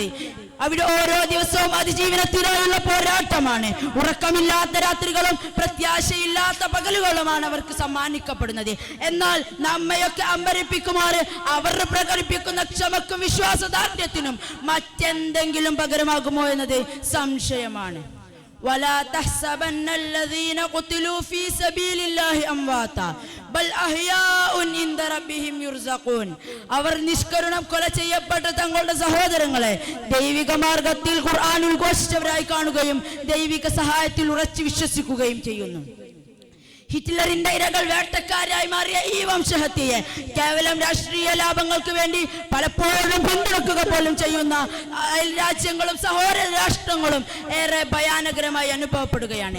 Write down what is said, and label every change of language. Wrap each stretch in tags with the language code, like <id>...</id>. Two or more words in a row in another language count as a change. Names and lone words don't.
<ml>അവിടെ ഓരോ ദിവസവും അതിജീവനത്തിനായുള്ള പോരാട്ടമാണ്. ഉറക്കമില്ലാത്ത രാത്രികളും പ്രത്യാശയില്ലാത്ത പകലുകളുമാണ് അവർക്ക് സമ്മാനിക്കപ്പെടുന്നത്. എന്നാൽ നമ്മയൊക്കെ അമ്പരിപ്പിക്കുമാറ് അവർ പ്രകടിപ്പിക്കുന്ന ക്ഷമക്കും വിശ്വാസദാർഢ്യത്തിനും മറ്റെന്തെങ്കിലും പകരമാകുമോ എന്നത് സംശയമാണ്.</ml> <ar>ولا تحسبن الذين قتلوا في سبيل الله امواتا بل احياء عند ربهم يرزقون.</ar> <ml>അവർ നിഷ്കരുണം കൊല ചെയ്യപ്പെട്ട തങ്ങളുടെ സഹോദരങ്ങളെ ദൈവിക മാർഗത്തിൽ ഖുർആൻ ഉദ്ഘോഷിച്ചവരായി കാണുകയും ദൈവിക സഹായത്തിൽ ഉറച്ചു വിശ്വസിക്കുകയും ചെയ്യുന്നു. ഹിറ്റ്ലറിന്റെ ഇരകൾ വേട്ടക്കാരായി മാറിയ ഈ വംശഹത്യയെ കേവലം രാഷ്ട്രീയ ലാഭങ്ങൾക്ക് വേണ്ടി പലപ്പോഴും പിന്തുണക്കുക പോലും ചെയ്യുന്ന രാജ്യങ്ങളും സഹോദര രാഷ്ട്രങ്ങളും ഏറെ ഭയാനകരമായി അനുഭവപ്പെടുകയാണ്.</ml>